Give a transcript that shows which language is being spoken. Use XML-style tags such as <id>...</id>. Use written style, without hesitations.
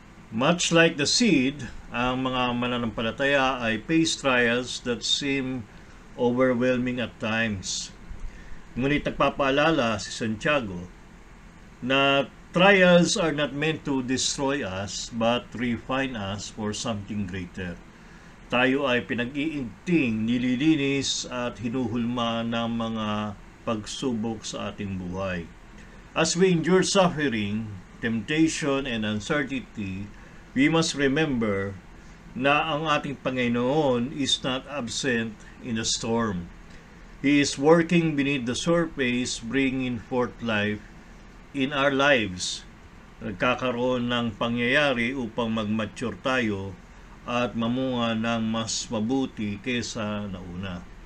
<en>Much like the seed,</en> <tl>ang mga mananampalataya ay</tl> <en>face trials that seem overwhelming at times.</en> <tl>Ngunit nagpapaalala si Santiago na</tl> <en>trials are not meant to destroy us but refine us for something greater.</en> <tl>Tayo ay pinag-iigting, nililinis at hinuhulma ng mga pagsubok sa ating buhay.</tl> <en>As we endure suffering, temptation, and uncertainty, we must remember</en> <tl>na ang ating Panginoon</tl> <en>is not absent in the storm. He is working beneath the surface, bringing forth life in our lives.</en> <tl>Nagkakaroon ng pangyayari upang mag-mature tayo at mamunga ng mas mabuti kaysa nauna.</tl>